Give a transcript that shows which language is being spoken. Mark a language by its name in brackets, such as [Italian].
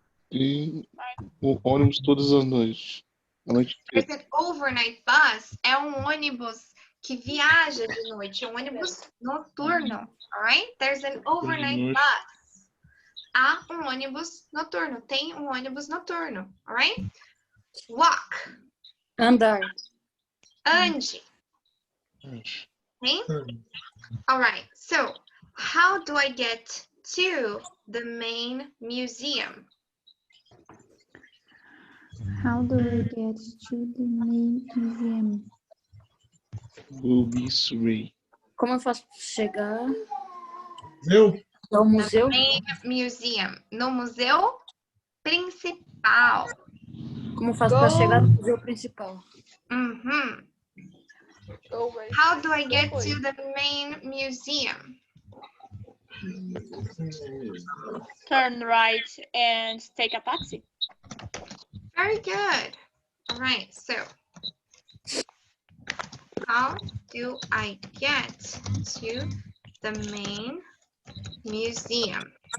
[Portuguese] E o ônibus todas as noites. A noite [English] There's [Portuguese] inteira. [English] an overnight bus [Portuguese] é um ônibus que viaja de noite, um ônibus noturno. [English] Alright? There's an overnight bus. [Portuguese] Há um ônibus noturno. Tem um ônibus noturno. [English] Alright? Walk. [Portuguese] Andar. Ande. [English] Okay? Alright. So, how do I get to the main museum? How do I get to the main museum? Will be Surrey. [Portuguese] Como eu faço para chegar Eu? ao museu? [English] Main museum. [Portuguese] No museu principal. Como eu faço para chegar no museu principal? Mhm. [English] How do I get to the main museum? Turn right and take a taxi. Very good. All right, so how do I get to the main museum?